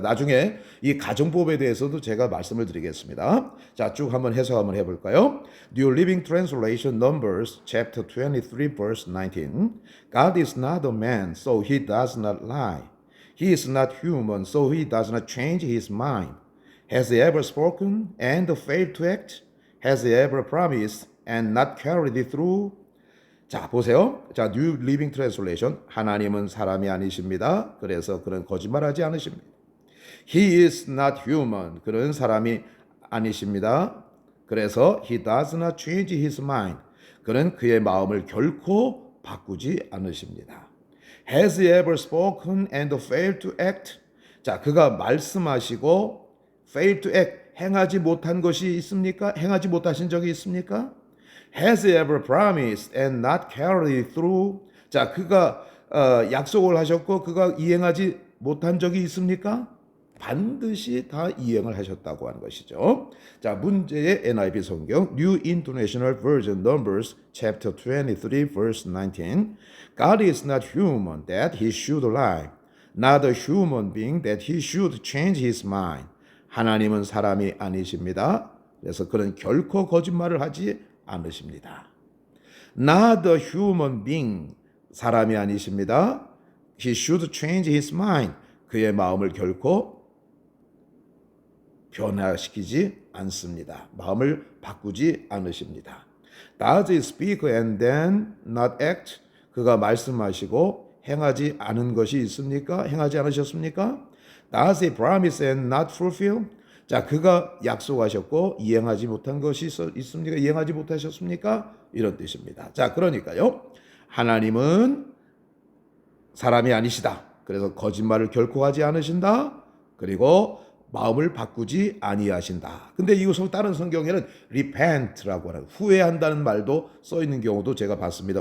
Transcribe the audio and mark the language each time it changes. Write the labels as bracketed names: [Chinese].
[Korean] 나중에 이 가정법에 대해서도 제가 말씀을 드리겠습니다. 자, 쭉 한번 해석 한번 해볼까요? [English] New Living Translation Numbers chapter 23 verse 19. God is not a man, so he does not lie. He is not human, so he does not change his mind. Has he ever spoken and failed to act? Has he ever promised and not carried it through? [Korean] 자, 보세요. 자, New Living Translation. 하나님은 사람이 아니십니다. 그래서 그는 거짓말하지 않으십니다. [English] He is not human. [Korean] 그는 사람이 아니십니다. 그래서 [English] he does not change his mind. [Korean] 그는 그의 마음을 결코 바꾸지 않으십니다. [English] Has he ever spoken and failed to act? [Korean] 자, 그가 말씀하시고 [English] failed to act, [Korean] 행하지 못한 것이 있습니까? 행하지 못하신 적이 있습니까? [English] Has he ever promised and not carried through? [Korean] 자, 그가 약속을 하셨고 그가 이행하지 못한 적이 있습니까? 반드시 다 이행을 하셨다고 하는 것이죠. 자, 문제의 NIV 성경 New International Version Numbers chapter 23 verse 19. [English] God is not human that he should lie, not a human being that he should change his mind. [Korean] 하나님은 사람이 아니십니다. 그래서 그는 결코 거짓말을 하지 않으십니다. [English] Not a human being, [Korean] 사람이 아니십니다. [English] He should change his mind. [Korean] 그의 마음을 결코 변화시키지 않습니다. 마음을 바꾸지 않으십니다. [English] Does he speak and then not act? [Korean] 그가 말씀하시고 행하지 않은 것이 있습니까? 행하지 않으셨습니까? [English] Does he promise and not fulfill? [Korean] 자, 그가 약속하셨고 이행하지 못한 것이 있습니까? 이행하지 못하셨습니까? 이런 뜻입니다. 자, 그러니까요. 하나님은 사람이 아니시다. 그래서 거짓말을 결코 하지 않으신다. 그리고 마음을 바꾸지 아니하신다. 근데 이것을 다른 성경에는 repent라고 하는 후회한다는 말도 써 있는 경우도 제가 봤습니다.